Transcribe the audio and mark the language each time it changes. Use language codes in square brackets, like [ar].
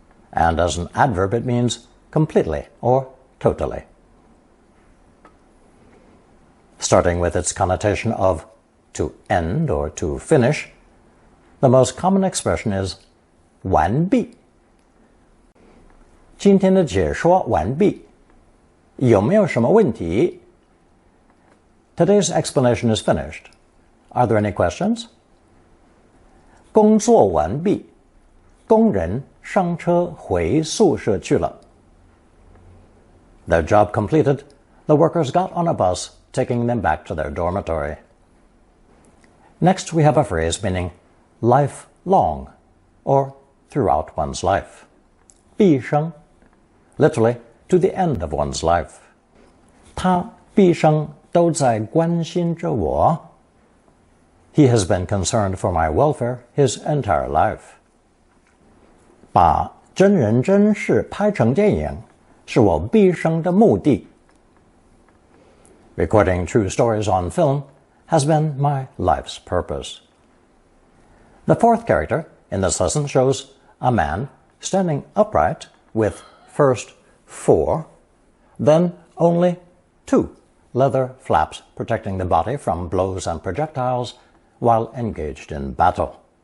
[en] And as an adverb it means completely or totally. Starting with its connotation of to end or to finish, the most common expression is 完毕。 [zh] 今天的解说完毕，有没有什么问题？ [en] Today's explanation is finished. Are there any questions? [zh] 工作完毕，工人上车回宿舍去了。 [en] Their job completed, the workers got on a bus, taking them back to their dormitory. Next, we have a phrase meaning lifelong, or throughout one's life. 毕生, literally, to the end of one's life. [zh] 他毕生都在关心着我. [en] He has been concerned for my welfare his entire life. [zh] 把真人真事拍成电影是我毕生的目的. [en] Recording true stories on film has been my life's purpose. The fourth character in this lesson shows a man standing upright with first 4, then only 2 leather flaps protecting the body from blows and projectiles while engaged in battle.